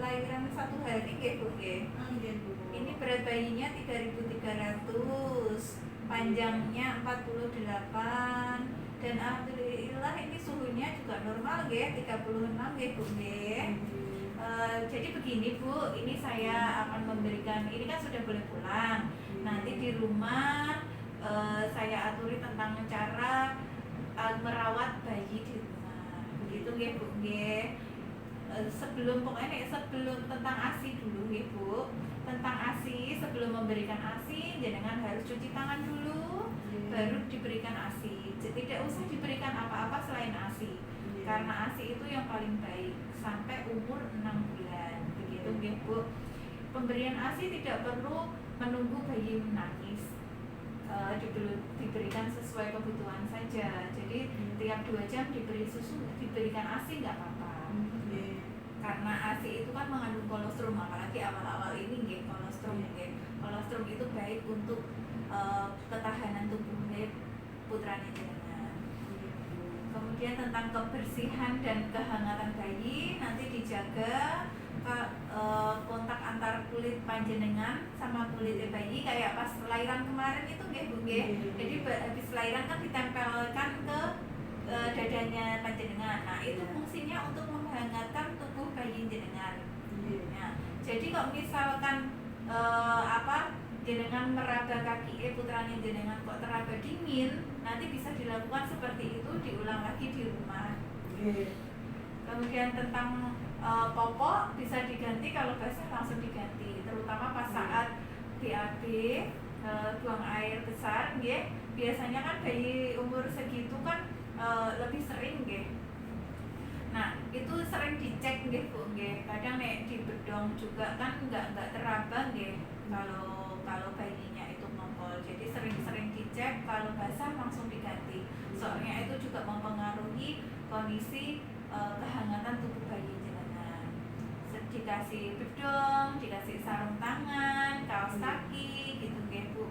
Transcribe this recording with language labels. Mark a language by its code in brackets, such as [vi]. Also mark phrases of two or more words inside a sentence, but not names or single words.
[id] lahiran 1 hari nggih Bu nggih. Nggih Bu. Ini berat bayinya 3.300, panjangnya 48, dan alhamdulillah ini suhunya juga normal nggih, 36 nggih Bu nggih. Jadi begini Bu, ini saya akan memberikan, ini kan sudah boleh pulang. Nanti di rumah saya aturi tentang cara merawat bayi di rumah. Begitu nggih Bu nggih. Sebelum tentang ASI dulu nggih Bu. Tentang ASI, sebelum memberikan ASI jenengan harus cuci tangan dulu, baru diberikan ASI. Tidak usah diberikan apa-apa selain ASI. Karena ASI itu yang paling baik sampai umur 6 bulan. Begitu nggih Bu. Pemberian ASI tidak perlu menunggu bayi menangis. Diberikan sesuai kebutuhan saja. Jadi tiap 2 jam diberi susu, diberikan ASI nggak apa-apa. Karena ASI itu kan mengandung kolostrum, apalagi awal-awal ini nggih, kolostrum nggih. Kolostrum itu baik untuk ketahanan tubuh [jv] putrane jenengan. [id] Kemudian tentang kebersihan dan kehangatan bayi, nanti dijaga kontak antar kulit panjenengan sama kulit bayi kayak pas lahiran kemarin itu nggih Bu nggih. Jadi habis lahiran kan ditempelkan ke dadanya panjenengan. Nah, itu fungsinya untuk menghangatkan tubuh bayi jenengan. Nah, jadi kalau misalkan jenengan meraba kaki [jv] putrane jenengan [id] kok teraba dingin, nanti bisa dilakukan seperti itu, diulang lagi di rumah. Kemudian tentang popok bisa diganti, kalau basah langsung diganti, terutama pas saat BAB, buang air besar nggih. Biasanya kan bayi umur segitu kan lebih sering nggih. Nah, itu sering dicek nggih Bu nggih. Kadang nek di bedong juga kan enggak teraba nggih kalau bayinya itu ngompol. Jadi sering-sering dicek, kalau basah langsung diganti. Soalnya itu juga mempengaruhi kondisi kehangatan tubuh bayi jenengan. Dikasih bedong, dikasih sarung tangan, kaos kaki gitu nggih Bu.